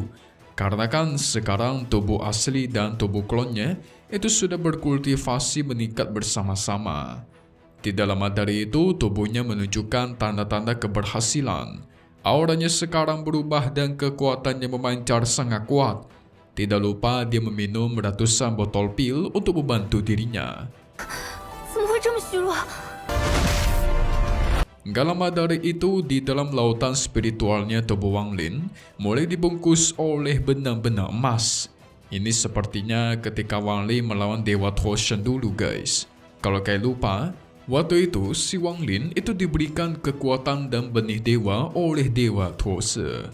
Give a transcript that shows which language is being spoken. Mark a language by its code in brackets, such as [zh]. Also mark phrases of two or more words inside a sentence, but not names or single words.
[id] Karena kan sekarang tubuh asli dan tubuh klonnya itu sudah berkultivasi meningkat bersama-sama. Tidak lama dari itu tubuhnya menunjukkan tanda-tanda keberhasilan. Auranya sekarang berubah dan kekuatannya memancar sangat kuat. Tidak lupa dia meminum ratusan botol pil untuk membantu dirinya. [zh] 怎么会这么虚弱？ [id] Gak lama dari itu, di dalam lautan spiritualnya tubuh Wang Lin mulai dibungkus oleh benang-benang emas. Ini sepertinya ketika Wang Lin melawan Dewa Toshan dulu guys. Kalau kalian lupa, waktu itu si Wang Lin itu diberikan kekuatan dan benih dewa oleh Dewa Toshan.